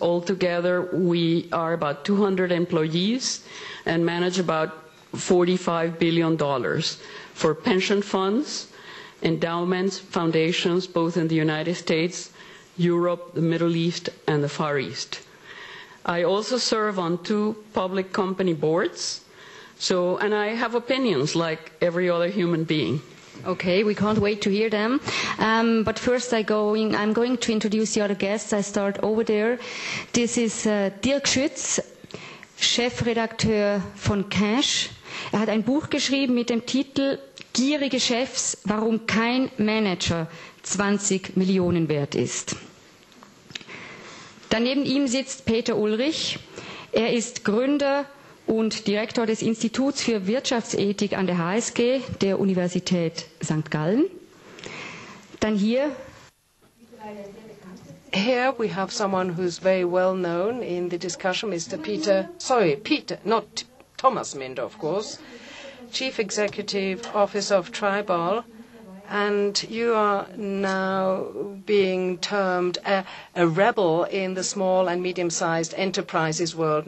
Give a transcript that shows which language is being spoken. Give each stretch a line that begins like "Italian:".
English: Altogether, we are about 200 employees and manage about $45 billion for pension funds, endowments, foundations, both in the United States, Europe, the Middle East, and the Far East. I also serve on 2 public company boards. And I have opinions like every other human being. Okay, we can't wait to hear them. But first I'm going to introduce the other guests. I start over there. This is Dirk Schütz,
German: Chefredakteur von Cash. Hat ein Buch geschrieben mit dem Titel Gierige Chefs, warum kein Manager 20 Millionen wert ist. Daneben ihm sitzt Peter Ulrich. Er ist Gründer und Direktor des Instituts für Wirtschaftsethik an der HSG der Universität St. Gallen. Dann hier.
English: Here we have someone who's very well known in the discussion, Mr. Peter, not Thomas Minder, of course, Chief Executive Officer of Trybol. And you are now being termed a rebel in the small and medium-sized enterprises world.